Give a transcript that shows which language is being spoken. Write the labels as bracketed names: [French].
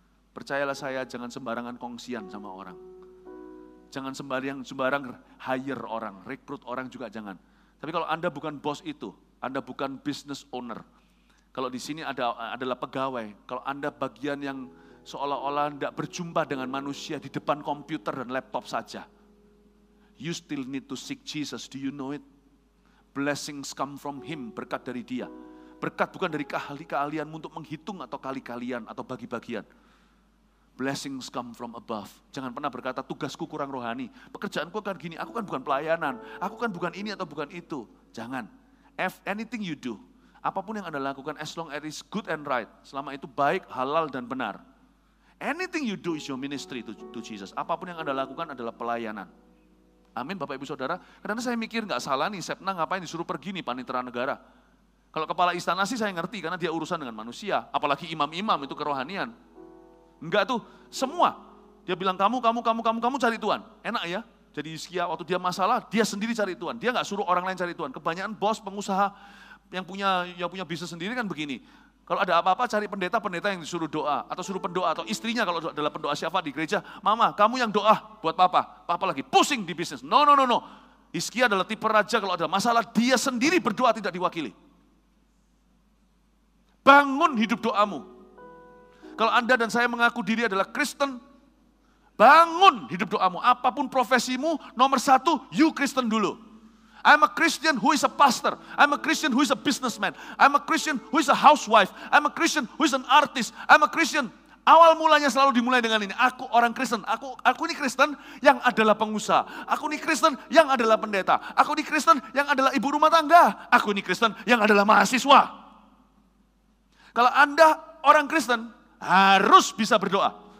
[Indonesian] Percayalah saya, jangan sembarangan kongsian sama orang. Jangan sembarang hire orang, rekrut orang juga jangan. Tapi kalau Anda bukan bos itu, Anda bukan business owner. Kalau di sini adalah pegawai, kalau Anda bagian yang seolah-olah tidak berjumpa dengan manusia di depan komputer dan laptop saja. [English] You still need to seek Jesus, do you know it? Blessings come from Him, [Indonesian] berkat dari Dia. Berkat bukan dari keahlianmu untuk menghitung atau kali-kalian atau bagi-bagian. [English] Blessings come from above. [Indonesian] Jangan pernah berkata, tugasku kurang rohani. Pekerjaanku kan gini, aku kan bukan pelayanan. Aku kan bukan ini atau bukan itu. Jangan. [English] Anything you do, [Indonesian] apapun yang Anda lakukan, [English] as long as it is good and right. [Indonesian] Selama itu baik, halal, dan benar. [English] Anything you do is your ministry to Jesus. [Indonesian] Apapun yang Anda lakukan adalah pelayanan. Amin Bapak Ibu Saudara. Karena saya mikir nggak salah nih, Sepna ngapain disuruh pergi nih panitera negara. Kalau kepala istana sih saya ngerti karena dia urusan dengan manusia. Apalagi imam-imam itu kerohanian. Enggak tuh, semua. Dia bilang kamu cari Tuhan. Enak ya. Jadi Hizkia waktu dia masalah, dia sendiri cari Tuhan. Dia nggak suruh orang lain cari Tuhan. Kebanyakan bos, pengusaha yang punya bisnis sendiri kan begini. Kalau ada apa-apa cari pendeta yang disuruh doa. Atau suruh pendoa. Atau istrinya kalau adalah pendoa syafaat di gereja. Mama, kamu yang doa buat papa. Papa lagi pusing di bisnis. [English] No. [Indonesian] Hizkia adalah tipe raja kalau ada masalah, dia sendiri berdoa tidak diwakili. Bangun hidup doamu. Kalau Anda dan saya mengaku diri adalah Kristen, bangun hidup doamu. Apapun profesimu, nomor satu, you Kristen dulu. [English] I'm a Christian who is a pastor. I'm a Christian who is a businessman. I'm a Christian who is a housewife. I'm a Christian who is an artist. I'm a Christian. [Indonesian] Awal mulanya selalu dimulai dengan ini. Aku orang Kristen. Aku ini Kristen yang adalah pengusaha. Aku ini Kristen yang adalah pendeta. Aku ini Kristen yang adalah ibu rumah tangga. Aku ini Kristen yang adalah mahasiswa. Kalau Anda orang Kristen, harus bisa berdoa.